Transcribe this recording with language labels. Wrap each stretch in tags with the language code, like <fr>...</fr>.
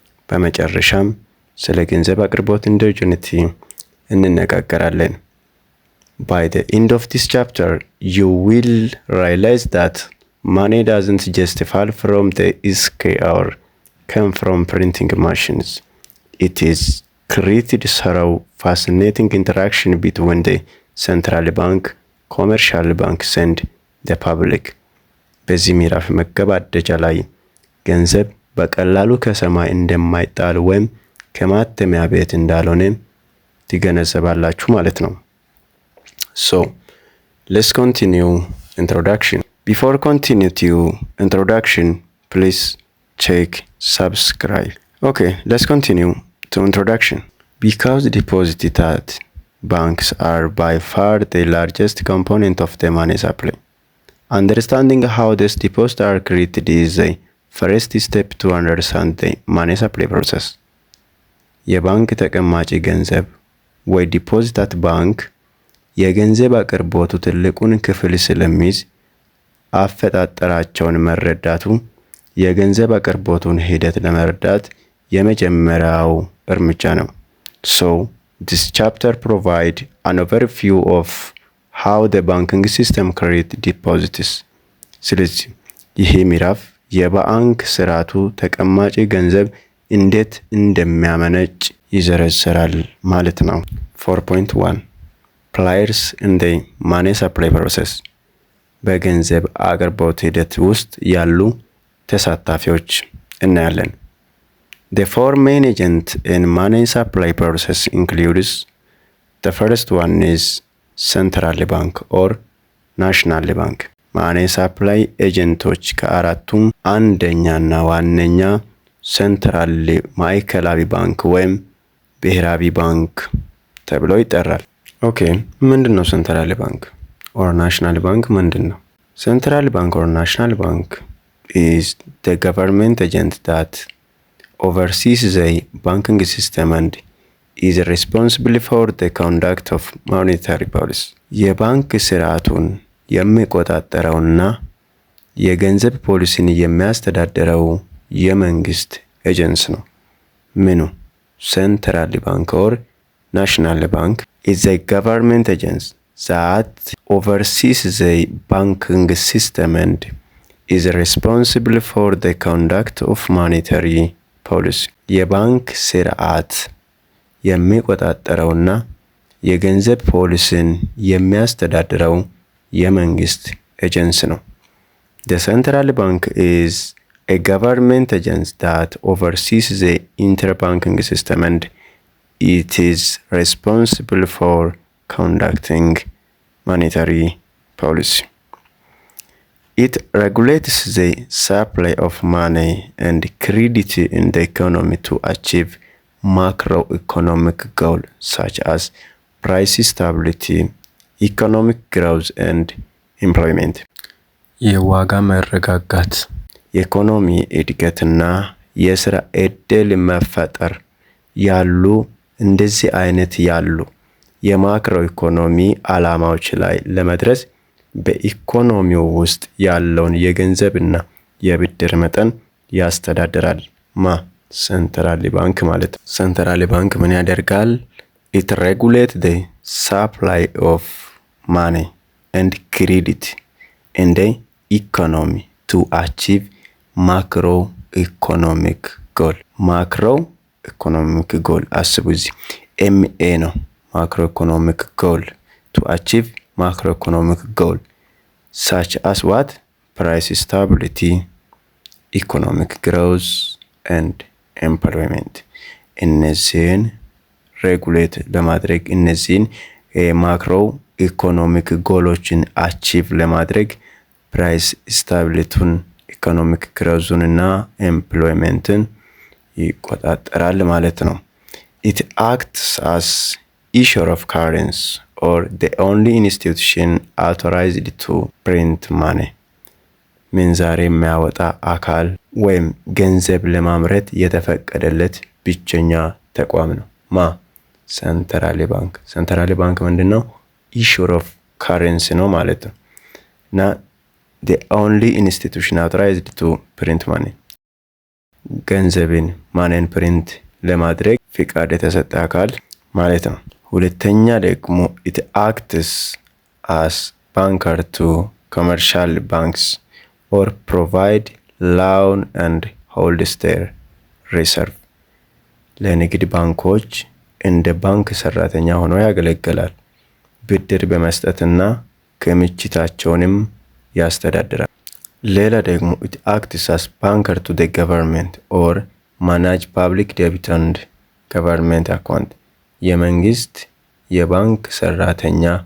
<am>በመጨረሻም ስለ ገንዘብ አቅርቦት ኢንዶጂኒቲ እንነጋገራለን።</am> <en>By the end of this chapter, you will realize that money doesn't just fall from the sky or come from printing machines. It is created through fascinating interaction between the central bank, commercial banks and the public.</en> <am>በዚህ ምዕራፍ መገባደጃ ላይ ገንዘብ በቀላሉ ከሰማይ እንደማይጣል ወይም ከማተሚያ ቤት እንዳልሆነ ትገነዘባላችሁ ማለት ነው።</am> <en>So, let's continue introduction. Before continue to introduction, please check subscribe. Okay, let's continue to introduction. Because deposits at banks are by far the largest component of the money supply. Understanding how these deposits are created is the first step to understand the money supply process.</en> <am>የባንክ ተቀማጭ ገንዘብ ወይ ዲፖዚት አት ባንክ የገንዘብ አቅርቦቱ ትልቁን ክፍል ስለሚይዝ አፈጣጠራቸውን መረዳቱ የገንዘብ አቅርቦቱን ሂደት ለመረዳት የመጀመሪያው እርምጃ ነው።</am> <en>So, this chapter provides an overview of how the banking system creates deposits.</en> <am>ስለዚህ ይሄ ምዕራፍ የባንክ ስርዓቱ ተቀማጭ ገንዘብ እንዴት እንደሚያመነጭ ይዘረዝራል ማለት ነው።</am> <en>4.1 Players in the money supply process.</en> <am>በገንዘብ አቅርቦት ሂደት ውስጥ ያሉ ተሳታፊዎች እናያለን።</am> <en>The four main agents in money supply process includes the first one is central bank or national bank.</en> <am>ማኒ ሰፕላይ ኤጀንቶች ከአራቱም አንደኛና ዋነኛ ሴንትራል ማዕከላዊ ባንክ ወይም ብሔራዊ ባንክ ተብሎ ይጠራል። ኦኬ ምንድነው ሴንትራል ባንክ</am> <en>or national bank</en> <am>ምንድነው?</am> <en>Central bank or national bank is the government agent that oversees the banking system and is responsible for the conduct of monetary policy.</en> <am>የባንክ ስርዓቱን የሚቆጣጠረውና የገንዘብ ፖሊሲን የሚያስተዳድረው የመንግስት ኤጀንሲ ነው። ምኑ?</am> <en>Central bank or national bank is a government agency that oversees the banking system and is responsible for the conduct of monetary policy.</en> <am>የባንክ ስርዓት የሚቆጣጠረውና የገንዘብ ፖሊሲን የሚያስተዳድረው የመንግስት ኤጀንሲ ነው።</am> <en>The central bank is a government agency that oversees the interbanking system and it is responsible for conducting monetary policy. It regulates the supply of money and credit in the economy to achieve macroeconomic goals such as price stability, economic growth and employment.</en> <am>የዋጋ መረጋጋት፣ የኢኮኖሚ እድገትና የስራ ዕድል መፈጠር ያሉ እንደዚህ አይነት ያሉ የማክሮ ኢኮኖሚ ዓላማዎች ላይ ለመድረስ በኢኮኖሚው ውስጥ ያለውን የገንዘብና የብድር መጠን ያስተዳድራል። ሴንትራል ባንክ ማለት ነው። ሴንትራል ባንክ ምን ያደርጋል?</am> <en>It regulates the supply of money and credit in the economy to achieve macroeconomic goal. macroeconomic goal</en> <am>አስቡ እዚህ MA ነው።</am> <en>macroeconomic goal to achieve macroeconomic goal such as what? Price stability, economic growth and employment.</en> <am>እነዚህን ሬጉሌት ለማድረግ እነዚህን ማክሮ ኢኮኖሚክ ጎሎችን አቺቭ ለማድረግ ፕራይስ ስታቢሊቲውን፣ ኢኮኖሚክ ግሮዙንና ኤምፕሎይመንትን ይቆጣጠራል ማለት ነው።</am> <en>It acts as issuer of currency or the only institution authorized to print money.</en> <am>ምንዛሬ የሚያወጣ አካል ወይም ገንዘብ ለማምረት የተፈቀደለት ብቸኛ ተቋም ነው። ሴንትራል ባንክ። ሴንትራል ባንክ ምንድነው?</am> <en>issuer of currency</en> <am>ነው ማለት ነው። እና</am> <en>the only institution authorized to print money.</en> <am>ገንዘብን ማንን ፕሪንት ለማድረግ ፍቃድ የተሰጠ አካል ማለት ነው። ሁለተኛ ደግሞ</am> <en>it acts as banker to commercial banks or provide loan and hold their reserve</en> <am>ለንግድ ባንኮች እንደ ባንክ ሰራተኛ ሆኖ ያገለግላል። ብድር በመስጠትና ክምችታቸውንም ያስተዳድራል። ሌላ ደግሞ</am> <en>it acts as banker to the government or manage public debt and government account</en> <am>የመንግስት የባንክ ሰራተኛ</am>